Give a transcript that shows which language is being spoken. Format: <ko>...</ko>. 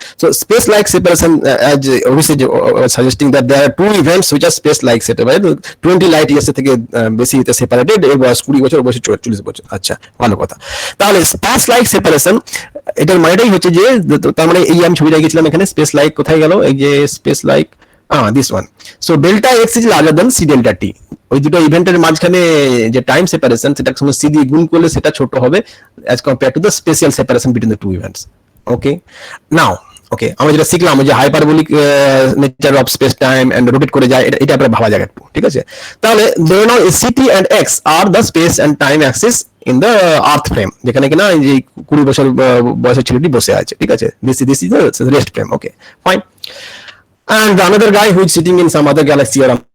<en>so space like separation, as obviously suggesting that there are two events which are space like separated, 20 light years</en> <bn>থেকে বেশি separated, এর বয়স 20 বছর, বয়স 40 বছর। আচ্ছা, ভালো কথা। তাহলে স্পেস লাইক সেপারেশন, এটার মানেটাই হচ্ছে যে, তার মানে এই আমি ছবিটা গেছিলাম, এখানে স্পেস লাইক কোথায় গেল? এই যে space like,</bn> <en>this one. So delta x is larger than c delta t.</en> <bn>ওই দুটো ইভেন্টের মাঝখানে যে টাইম সেপারেশন, সেটা সঙ্গে c দিয়ে গুণ করলে সেটা ছোট হবে</bn> <en>as compared to the spatial separation between the two events. Okay, now</en> <bn>ওকে, আমরা যেটা শিখলাম যে hyperbolic nature of speech time and rotate করে যায়, এটা আমরা ভাবা যাক একটু, ঠিক আছে? তাহলে ধরে নাও</bn> <en>ct and x are the space and time axis in the earth frame,</en> <bn>যেখানে কিনা এই যে 20 বছর বয়সের ছেলেটি বসে আছে, ঠিক আছে?</bn> <en>This is the rest frame. Okay, fine. And the another guy who is sitting in some other galaxy or</en>